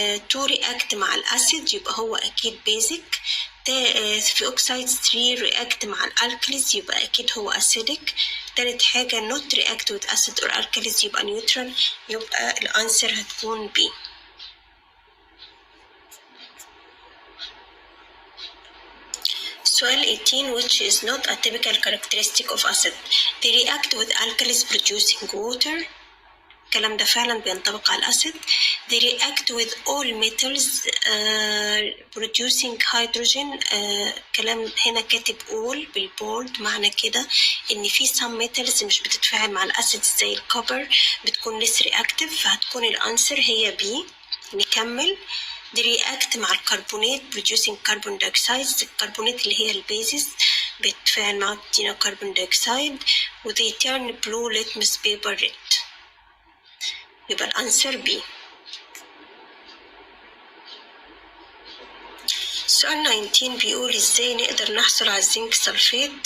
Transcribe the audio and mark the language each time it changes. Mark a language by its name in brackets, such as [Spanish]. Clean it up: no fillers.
[Arabic] 2 react مع الأسيد يبقى هو أكيد basic. في oxides 3 react مع الالكاليز يبقى أكيد هو acidic. [English] تالت حاجة not react with acid or alkalis يبقى neutral. [Arabic] يبقى الأنسر هتكون B. [English] سؤال 18 which is not a typical characteristic of acid. They react with alkalis producing water. [Arabic] الكلام ده فعلا بينطبق على الأسيد. [English] They react with all metals producing hydrogen. [Arabic] كلام هنا كاتب all بالبولد، معنى كده إن في some metals مش بتتفاعل مع الأسيد زي الكوبر، بتكون less reactive، فهتكون الأنسر هي B. نكمل. [English] They react مع الكربونات producing carbon dioxide. [Arabic] الكربونات اللي هي البيزيس بتتفاعل مع بتدينا carbon dioxide. [English] و they turn blue litmus paper red. يبقى الأنسر B. [Arabic] سؤال 19 بيقول ازاي نقدر نحصل على الزنك سلفيت.